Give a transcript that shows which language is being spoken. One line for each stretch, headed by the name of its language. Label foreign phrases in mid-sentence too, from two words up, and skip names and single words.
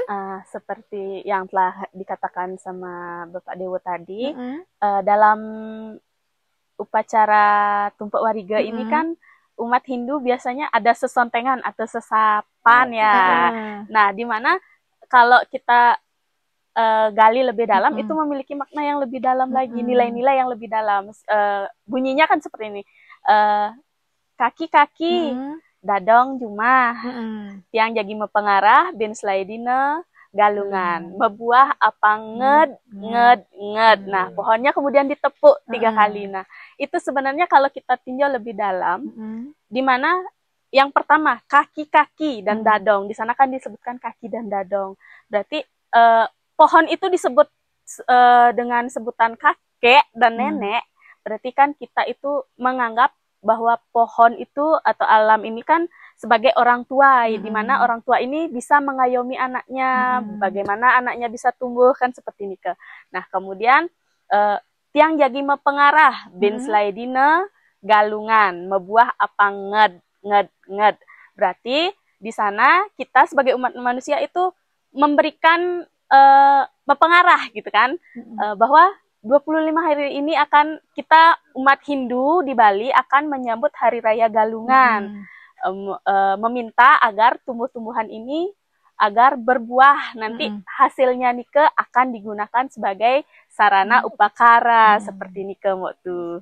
Indonesian: Seperti yang telah dikatakan sama Bapak Dewo tadi, dalam upacara Tumpek Wariga ini kan umat Hindu biasanya ada sesontengan atau sesapan ya. Nah, di mana kalau kita gali lebih dalam itu memiliki makna yang lebih dalam lagi, nilai-nilai yang lebih dalam. Bunyinya kan seperti ini.
Balinese: Kaki-kaki dadong jumah, tiang jagi mepengarah bin slaidina galungan, mebuah apa nged.
Indonesian: Nah, pohonnya kemudian ditepuk 3 kali. Nah, itu sebenarnya kalau kita tinjau lebih dalam, di mana yang pertama kaki-kaki dan dadong. Di sana kan disebutkan kaki dan dadong. Berarti pohon itu disebut dengan sebutan kakek dan nenek, berarti kan kita itu menganggap bahwa pohon itu atau alam ini kan sebagai orang tua, di mana orang tua ini bisa mengayomi anaknya, bagaimana anaknya bisa tumbuh kan seperti ini ke. Nah, kemudian
Balinese: tiang jagi mepengarah bin slaidina galungan, mebuah apa nged.
Indonesian: Berarti di sana kita sebagai umat manusia itu memberikan mempengarah gitu kan, bahwa 25 hari ini akan kita umat Hindu di Bali akan menyambut Hari Raya Galungan, meminta agar tumbuh-tumbuhan ini agar berbuah, nanti hasilnya nike akan digunakan sebagai sarana upakara seperti nike waktu.